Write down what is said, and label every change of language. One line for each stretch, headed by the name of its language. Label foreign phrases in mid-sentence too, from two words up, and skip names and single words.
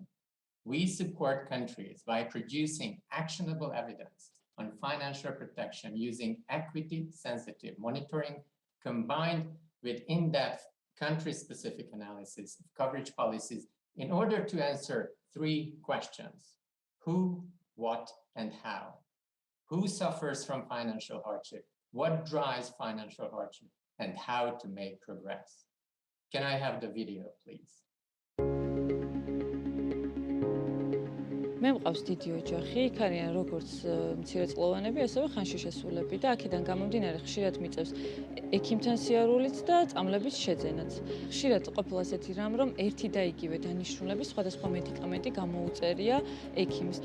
English: We support countries by producing actionable evidence on financial protection using equity-sensitive monitoring combined with in-depth country-specific analysis of coverage policies in order to answer 3 questions: who, what, and how. Who suffers from financial hardship? What drives financial hardship? And how to make progress. Can I have the video, please?
Georgian: მე მყავს დიდი ოჯახი, იქ არიან როგორც მცირეწლოვანები, ასევე ხანში შესულები და აქედან გამომდინარე ხშირად მიწევს ექიმთან სიარულიც და წამლების შეძენაც. ხშირად ყოფილა ასეთი რამ, რომ ერთი და იგივე დანიშნულების სხვადასხვა მედიკამენტი გამოუწერია ექიმს.